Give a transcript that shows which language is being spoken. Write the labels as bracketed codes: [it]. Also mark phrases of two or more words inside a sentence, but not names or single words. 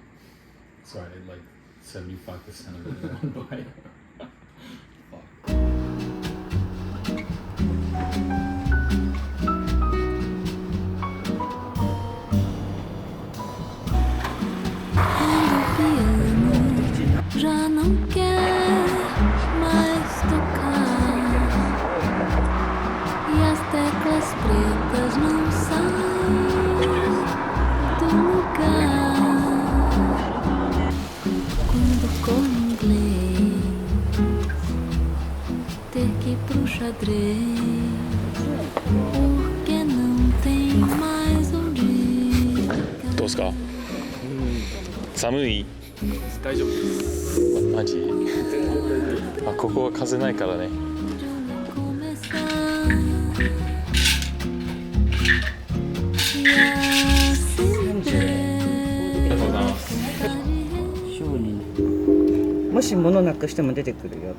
[en] So I ate like 75% of it in 1 bite. Fuck. [pt] Já não quer mais tocar e as teclas pretas não saem do lugar. Quando como inglês, ter que ir pro xadrez, porque não tem mais onde ir. [ja] どうですか？寒い？大丈夫です。マジ？あ、ここは風ないからね。もし物なくしても出てくるよ。